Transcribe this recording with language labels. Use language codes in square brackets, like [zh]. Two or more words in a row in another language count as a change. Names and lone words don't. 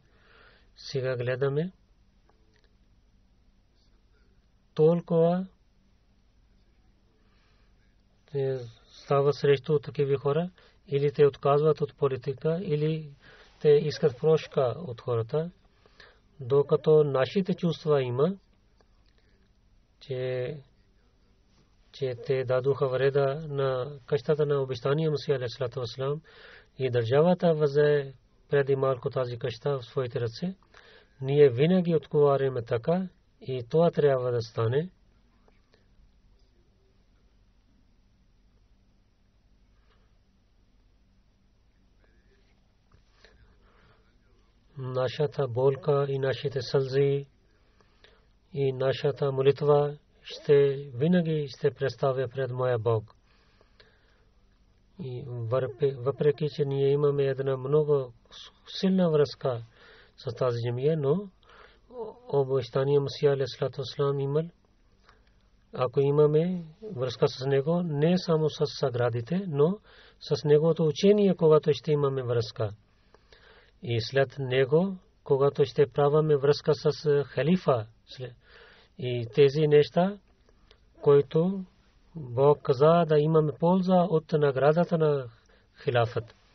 [bg] Сега гледаме толкова става срещу такива хора, или те отказват от политика, или те искат прошка от хората, докато нашите чувства има, че те дадоха вреда на къщата на обещания Мусия [ar] عليه السلام [bg] и държавата взе преди малко тази къща в своите ръце. Ние винаги отговаряме така и това трябва да стане. Нашата болка и нашите сълзи и нашата молитва ще винаги ще представя пред моя Бог. И въпреки че ние имаме една много силна връзка с тази джамия, но обещания Мусия [ar] عليه السلام [bg] имал. Ако имаме връзка с него, не само с саградите, но с неговото учение, когато ще имаме връзка. И след него, когато ще праваме връзка с халифа и тези неща, които Бог каза да имаме полза от наградата на хилафът.